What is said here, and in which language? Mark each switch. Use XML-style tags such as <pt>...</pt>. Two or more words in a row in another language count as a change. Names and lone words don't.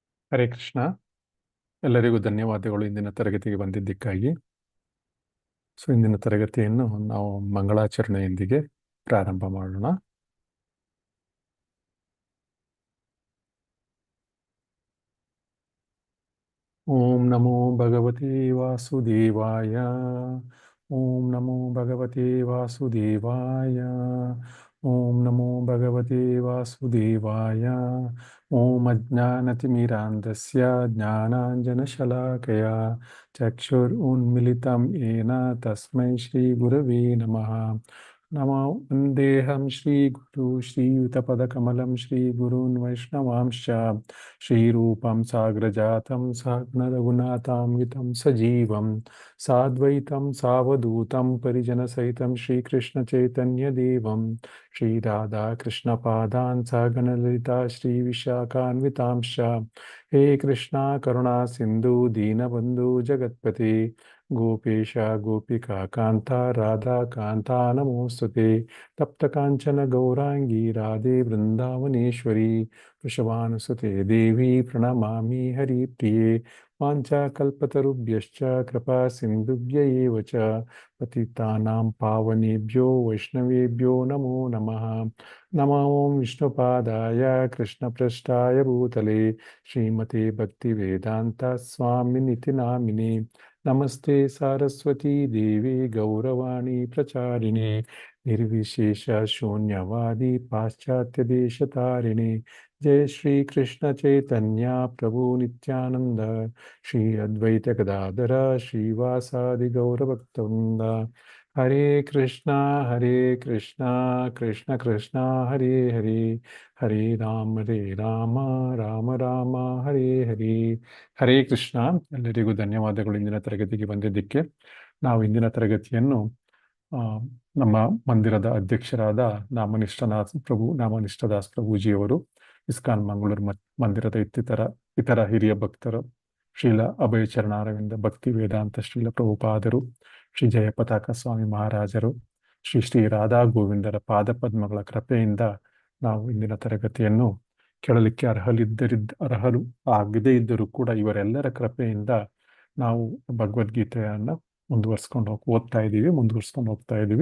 <kn>ಹರೇ ಕೃಷ್ಣ. ಎಲ್ಲರಿಗೂ ಧನ್ಯವಾದಗಳು ಇಂದಿನ ತರಗತಿಗೆ ಬಂದಿದ್ದಕ್ಕಾಗಿ. ಇಂದಿನ ತರಗತಿಯನ್ನು ನಾವು ಮಂಗಳಾಚರಣೆಯೊಂದಿಗೆ ಪ್ರಾರಂಭ ಮಾಡೋಣ.</kn> <sa>ಓಂ ನಮೋ ಭಗವತೆ ವಾಸುದೇವಾಯ. ಓಂ ನಮೋ ಭಗವತೆ ವಾಸುದೇವಾಯ. ಓಂ ನಮೋ ಭಗವತೆ ವಾಸುದೇವಾಯ. ಓಂ ಅಜ್ಞಾನತಿಮಿರಾಂಧಸ್ಯ ಜ್ಞಾನಾಂಜನಶಲಾಕಯ ಚಕ್ಷುರುನ್ಮಿಲಿತಂ ಯೇನ ತಸ್ಮೈ ಶ್ರೀ ಗುರವೇ ನಮಃ. ನಮೋ ವಂದೇಹಂ ಶ್ರೀ ಗುರು ಶ್ರೀಯುತಪದಕಮಲಂ ಶ್ರೀ ಗುರೂನ್ ವೈಷ್ಣವಾಂಶ್ಚ ಶ್ರೀರೂಪಂ ಸಾಗ್ರಜಾತಂ ಸಹಗಣರಘುನಾಥಾನ್ವಿತಂ ಸಜೀವಂ ಸಾದ್ವೈತಂ ಸಾವಧೂತಂ ಪರಿಜನಸಹಿತಂ ಶ್ರೀಕೃಷ್ಣಚೈತನ್ಯದೇವಂ ಶ್ರೀರಾಧಾಕೃಷ್ಣಪಾದಾನ್ ಸಹಗಣಲಲಿತಾ ಶ್ರೀವಿಶಾಖಾನ್ವಿತಾಂಶ್ಚ. ಹೇ ಕೃಷ್ಣ ಕರುಣಾ ಸಿಂಧು ದೀನಬಂಧು ಜಗತ್ಪತಿ ಗೋಪೇಶ ಗೋಪಿಕಾ ಕಾಂತ ರಾಧಾ ಕಾಂತ ನಮೋಸ್ತುತೆ. ತಪ್ತ ಕಾಂಚನ ಗೌರಾಂಗಿ ರಾಧೆ ವೃಂದಾವನೇಶ್ವರಿ ವೃಷಭಾನುಸುತೆ ದೇವಿ ಪ್ರಣಮಾಮಿ ಹರಿಪ್ರಿಯೆ. ವಾಂಛಾಕಲ್ಪತರುಭ್ಯಶ್ಚ ಕೃಪಾ ಸಿಂಧುಭ್ಯ ಏವ ಚ ಪತಿತಾನಾಂ ಪಾವನೇಭ್ಯೋ ವೈಷ್ಣವೇಭ್ಯೋ ನಮೋ ನಮಃ. ನಮೋ ವಿಷ್ಣುಪಾದಾಯ ಕೃಷ್ಣಪೃಷ್ಠಾಯ ಭೂತಲೆ ಶ್ರೀಮತೆ ಭಕ್ತಿವೇದಾಂತ ಸ್ವಾಮಿನಿತಿ ನಾಮಿನೇ. ನಮಸ್ತೆ ಸಾರಸ್ವತೀ ದೇವಿ ಗೌರವಾಣಿ ಪ್ರಚಾರಿಣೆ ನಿರ್ವಿಶೇಷ ಶೂನ್ಯವಾದಿ ಪಾಶ್ಚಾತ್ಯ ದೇಶತಾರಿಣೆ. ಜಯ ಶ್ರೀ ಕೃಷ್ಣ ಚೈತನ್ಯ ಪ್ರಭು ನಿತ್ಯಾನಂದ ಶ್ರೀ ಅದ್ವೈತ ಗದಾಧರ ಶ್ರೀವಾಸಾದಿ ಗೌರಭಕ್ತವೃಂದ. ಹರೇ ಕೃಷ್ಣ ಕೃಷ್ಣ ಕೃಷ್ಣ ಹರೇ ಹರೇ ಹರೇ ರಾಮ ರಾಮ ರಾಮ ಹರೇ ಹರೇ.</sa> <kn>ಹರೇ ಕೃಷ್ಣ. ಎಲ್ಲರಿಗೂ ಧನ್ಯವಾದಗಳು ಇಂದಿನ ತರಗತಿಗೆ ಬಂದಿದ್ದಕ್ಕೆ. ನಾವು ಇಂದಿನ ತರಗತಿಯನ್ನು ನಮ್ಮ ಮಂದಿರದ ಅಧ್ಯಕ್ಷರಾದ ನಾಮನಿಷ್ಠದಾಸ್ ಪ್ರಭುಜಿಯವರು, ಇಸ್ಕಾನ್ ಮಂಗಳೂರು ಮಂದಿರದ ಇತರ ಹಿರಿಯ ಭಕ್ತರು, ಶ್ರೀಲ ಅಭಯಚರಣಾರವಿಂದ ಭಕ್ತಿ ವೇದಾಂತ ಶ್ರೀಲ ಪ್ರಭುಪಾದರು, ಶ್ರೀ ಜಯಪತಾಕ ಸ್ವಾಮಿ ಮಹಾರಾಜರು, ಶ್ರೀ ರಾಧಾ ಗೋವಿಂದರ ಪಾದಪದ್ಮಗಳ ಕೃಪೆಯಿಂದ ನಾವು ಇಂದಿನ ತರಗತಿಯನ್ನು ಕೇಳಲಿಕ್ಕೆ ಅರ್ಹರು ಆಗದೇ ಇದ್ದರೂ ಕೂಡ ಇವರೆಲ್ಲರ ಕೃಪೆಯಿಂದ ನಾವು ಭಗವದ್ಗೀತೆಯನ್ನು ಮುಂದುವರ್ಸ್ಕೊಂಡು ಹೋಗ್ತಾ ಇದ್ದೀವಿ.</kn>